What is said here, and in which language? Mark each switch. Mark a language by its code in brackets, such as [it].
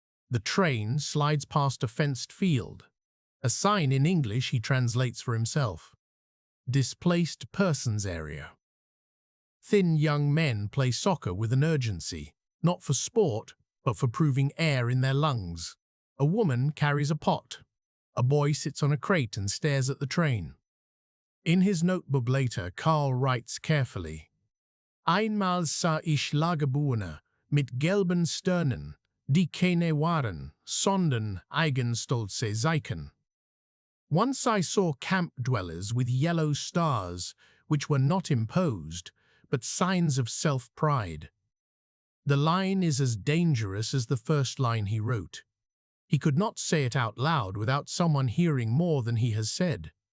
[en] The train slides past a fenced field. A sign in English he translates for himself. Displaced persons area. Thin young men play soccer with an urgency, not for sport, but for proving air in their lungs. A woman carries a pot. A boy sits on a crate and stares at the train. In his notebook later, Karl writes carefully, [de] Einmal sah ich Lagerbewohner mit gelben Sternen, die keine waren, sondern Eigenstolze Zeichen. [en] Once I saw camp dwellers with yellow stars, which were not imposed, but signs of self-pride. The line is as dangerous as the first line he wrote. He could not say it out loud without someone hearing more than he has said.